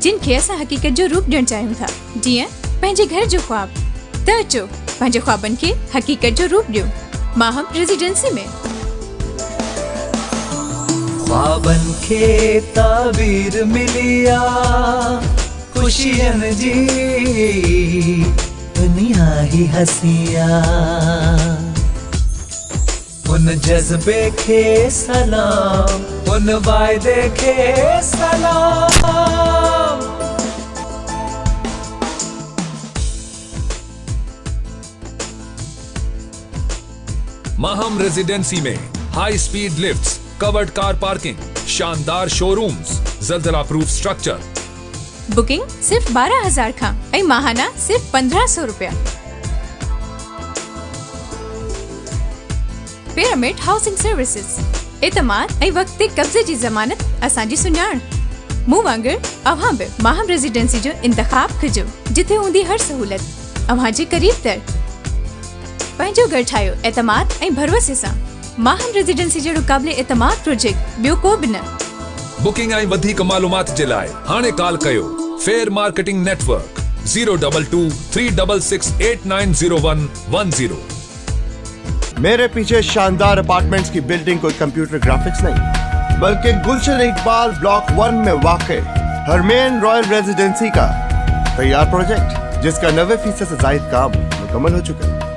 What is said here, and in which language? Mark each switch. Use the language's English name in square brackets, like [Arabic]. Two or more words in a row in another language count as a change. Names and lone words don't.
[Sindhi] जिन खे असां हकीकत जो रूप ॾियणु चाहियूं था, जीअं पंहिंजे घर जो ख्वाब। त अचो पंहिंजे ख्वाबनि खे हकीकत जो रूप ॾियो माहम रेजिडेंसी में। ख्वाबन खे ताबीर मिलिया, खुशियन जी दुनिया ही हसिया। उन जज्बे के सलाम, उन वायदे के सलाम। माहम रेजिडेंसी में [English] high speed lifts, covered car parking, [Sindhi] शानदार शोरूम्स, ज़लज़ला [English] proof structure. [Sindhi] बुकिंग सिर्फ 12,000 खां ऐं माहाना सिर्फ 1500 रुपया। पिरामिड हाउसिंग सर्विसेज, एतमाद ऐं वक्त ते कब्ज़े जी ज़मानत असांजी सुञाण। मूं वांगुरु अव्हां बि माहम रेजिडेंसी जो इंतखाब कजो, जिथे हूंदी हर सहूलत अव्हां जे क़रीब तर। पंहिंजो घर ठाहियो एतमाद ऐं भरोसे सां। माहम रेजिडेंसी जहिड़ो क़ाबिले एतमाद प्रोजेक्ट ॿियो को बि न। बुकिंग ऐं वधीक मालूमात जे लाइ हाणे कॉल कयो फेयर मार्केटिंग नेटवर्क 022 366 890110। [Urdu] میرے پیچھے شاندار اپارٹمنٹس کی بلڈنگ کوئی [English] computer graphics [Urdu] نہیں، بلکہ گلشن اقبال بلاک 1 میں واقع ہرمین رائل ریذیڈنسی کا تیار پروجیکٹ، جس کا 90% سے زائد کام مکمل ہو چکا ہے.